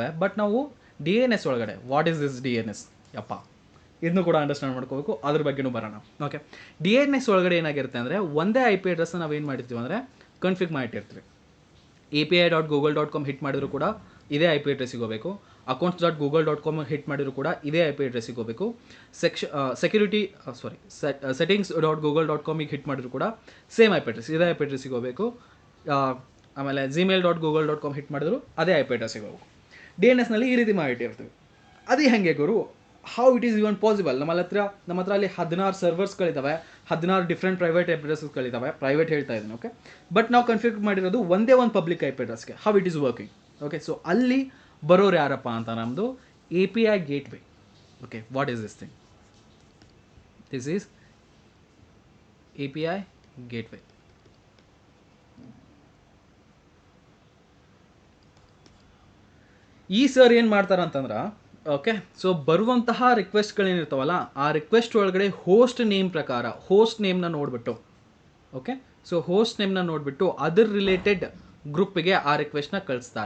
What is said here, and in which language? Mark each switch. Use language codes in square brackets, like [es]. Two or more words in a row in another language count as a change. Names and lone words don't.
[kn] ಬಟ್ ನಾವು DNS ಒಳಗಡೆ [en] what is this DNS, [kn] ಯಪ್ಪ ಇದನ್ನು ಕೂಡ ಅಂಡರ್ಸ್ಟ್ಯಾಂಡ್ ಮಾಡ್ಕೋಬೇಕು, ಅದ್ರ ಬಗ್ಗೆನೂ ಬರೋಣ. ಓಕೆ, DNS ಒಳಗಡೆ ಏನಾಗಿರುತ್ತೆ ಅಂದರೆ ಒಂದೇ [en] IP address [kn] ನಾವೇನು ಮಾಡಿರ್ತೀವಿ ಅಂದರೆ ಕನ್ಫಿಗ್ ಮಾಡಿರ್ತೀವಿ. api.google.com ಹಿಟ್ ಮಾಡಿದ್ರು ಕೂಡ ಇದೇ [en] IP address [kn] ಹೋಗಬೇಕು. accounts.google.com ಹಿಟ್ ಮಾಡಿದ್ರು ಕೂಡ ಇದೇ [en] IP address [kn] ಹೋಗಬೇಕು. settings.google.com ಹಿಟ್ ಮಾಡಿದ್ರು ಕೂಡ [en] same IP address, [kn] ಇದೇ [en] IP address [kn] ಹೋಗಬೇಕು. ಆಮೇಲೆ gmail.google.com ಹಿಟ್ ಮಾಡಿದ್ರು ಅದೇ [en] IP address [kn] ಹೋಗಬೇಕು. DNSನಲ್ಲಿ ಈ ರೀತಿ ಮಾಡಿಟ್ಟಿರ್ತೀವಿ. ಅದೇ ಹಾಗೆ ಗುರು, [en] how it is even possible? [kn] ನಮ್ಮ ಹತ್ರ ಅಲ್ಲಿ 16 ಸರ್ವರ್ಸ್ಗಳಿದ್ದಾವೆ, 16 [en] different private [kn] ಅಡ್ರೆಸ್ಗಳಿದ್ದಾವೆ. ಪ್ರೈವೇಟ್ ಹೇಳ್ತಾ ಇದ್ದೀನಿ. ಓಕೆ, ಬಟ್ ನಾವು ಕನ್ಫಿಗ್ ಮಾಡಿರೋದು ಒಂದೇ ಒಂದು [en] public IP address. how it is working? okay, so [kn] ಅಲ್ಲಿ ಬರೋರು ಯಾರಪ್ಪ ಅಂತ ನಮ್ಮದು [en] API gateway. [kn] ಓಕೆ, [en] What is this thing? This is API gateway. [kn] ಈ ಸರ್ ಏನು ಮಾಡ್ತಾರೆ ಅಂತಂದ್ರೆ, [en] okay, so [kn] ಬರುವಂತಹ ರಿಕ್ವೆಸ್ಟ್ಗಳೇನಿರ್ತಾವಲ್ಲ, ಆ ರಿಕ್ವೆಸ್ಟ್ ಒಳಗಡೆ [en] host name [kn] ಪ್ರಕಾರ [en] host name [kn] ನೋಡಿಬಿಟ್ಟು, [en] okay, so host name [kn] ನೋಡಿಬಿಟ್ಟು ಅದರ [en] related group [kn] ಆ ರಿಕ್ವೆಸ್ಟ್ನ ಕಳಿಸ್ತಾರೆ.